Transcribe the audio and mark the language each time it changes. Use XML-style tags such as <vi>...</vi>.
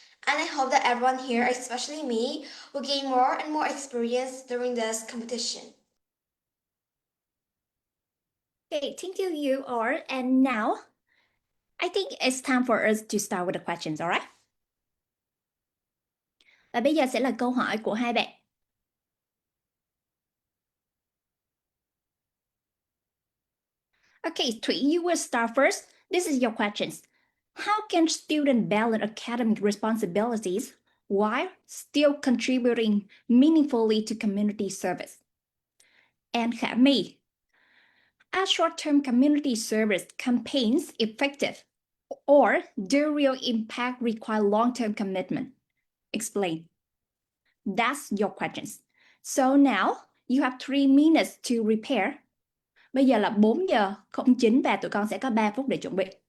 <en>And I hope that everyone here, especially me, will gain more and more experience during this competition. Okay, thank you all. And now, I think it's time for us to start with the questions, all right?</en> <vi>Và bây giờ sẽ là câu hỏi của hai bạn.</vi> <en>Okay, Thủy, you will start first. This is your questions. How can students balance academic responsibilities while still contributing meaningfully to community service? And Khả My, are short-term community service campaigns effective, or do real impact require long-term commitment? Explain. That's your questions. So now you have 3 minutes to prepare.</en> <vi>Bây giờ là 4 giờ 09 và tụi con sẽ có 3 phút để chuẩn bị.</vi>